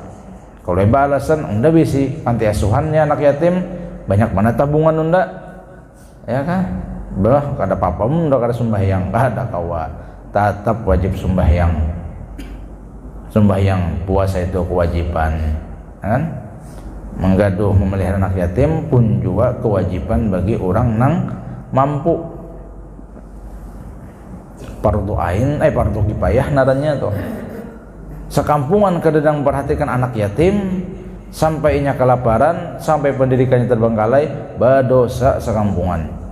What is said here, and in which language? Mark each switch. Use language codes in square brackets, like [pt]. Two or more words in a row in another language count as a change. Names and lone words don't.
[bjn] Kalau alasan unda bisi panti asuhannya anak yatim, banyak mana tabungan unda, ya kah? Belah kada apa-apa unda kada sembahyang, kada kawa, tetap wajib sembahyang. Sembahyang puasa itu kewajiban, kan? Menggaduh memelihara anak yatim pun juga kewajiban bagi orang nang mampu. Fardu ain, fardu kifayah narannya tuh. Sekampungan kadang perhatikan anak yatim sampai inya kelaparan, sampai pendidikannya terbengkalai, berdosa sekampungan.